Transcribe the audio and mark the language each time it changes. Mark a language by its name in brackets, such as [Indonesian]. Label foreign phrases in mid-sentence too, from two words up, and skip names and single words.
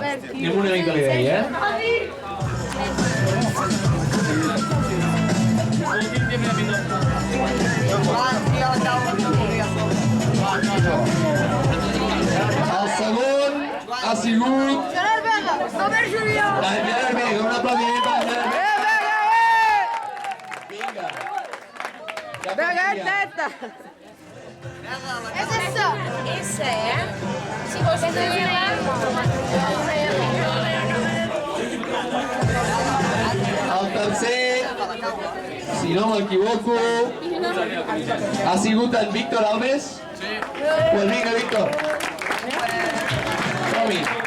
[Catalan] Anem una mica l'idea, El segon ha sigut... Gerard Vega, Robert Julià. En Gerard Vega, un aplaudiment per en Gerard Vega. Vinga. Vega és neta. És essa. [Portuguese] Essa é? Se você não virar. [Catalan] El tercer, si no m'equivoco, ha sigut en Víctor Alves. Pues vinga, Víctor. Som-hi.